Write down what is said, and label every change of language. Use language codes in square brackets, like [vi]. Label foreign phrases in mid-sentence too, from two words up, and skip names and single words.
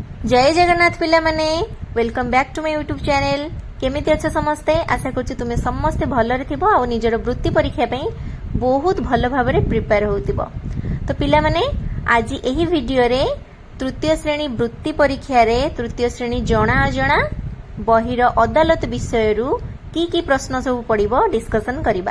[or] ଜୟ ଜଗନ୍ନାଥ ପିଲା ମାନେ [en] welcome back to my YouTube channel. [or] କେମିତି ଅଛ ସମସ୍ତେ ଆଶା କରୁଛି ତୁମେ ସମସ୍ତେ ଭଲରେ ଥିବ ଆଉ ନିଜର ବୃତ୍ତି ପରୀକ୍ଷା ପାଇଁ ବହୁତ ଭଲ ଭାବରେ ପ୍ରିପେୟାର ହେଉଥିବ। ତ ପିଲା ମାନେ ଆଜି ଏହି ଭିଡିଓ ରେ ତୃତୀୟ ଶ୍ରେଣୀ ବୃତ୍ତି ପରୀକ୍ଷା ରେ ତୃତୀୟ ଶ୍ରେଣୀ ଜଣା ଅଜଣା ବାହାର ଅଦାଲତ ବିଷୟ ରୁ କିଛି ପ୍ରଶ୍ନ ସବୁ ପଢ଼ିବା ଡିସ୍କସନ କରିବା।